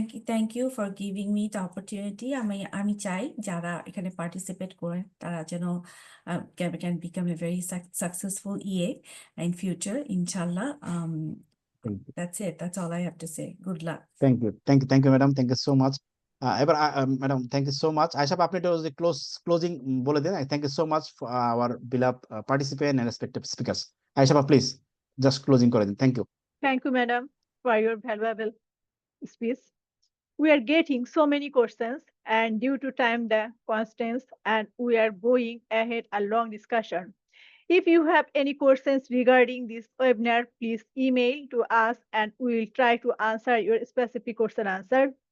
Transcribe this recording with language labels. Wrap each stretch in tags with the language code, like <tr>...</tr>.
<en>Thank you for giving me the opportunity.</en> <bn>আমি চাই যারা এখানে পার্টিসিপেট করেন তারা যেন</bn> <en>can become a very successful EA in future, inshallah. That's it. That's all I have to say. Good luck. Thank you, madam. Thank you so much.</en> <bn>এবার madam</bn> <en>Thank you so much.</en> <bn>Ayesha আপনি একটু closing বলে দিন।</bn> <en>Thank you so much for our beloved participant and respective speakers.</en> <bn>Ayesha please just closing করে দিন।</bn> <en>Thank you. Thank you, madam, for your valuable speech. We are getting so many questions, and due to time the constraints, and we are going ahead a long discussion. If you have any questions regarding this webinar, please email to us and we will try to answer your specific question answer.</en>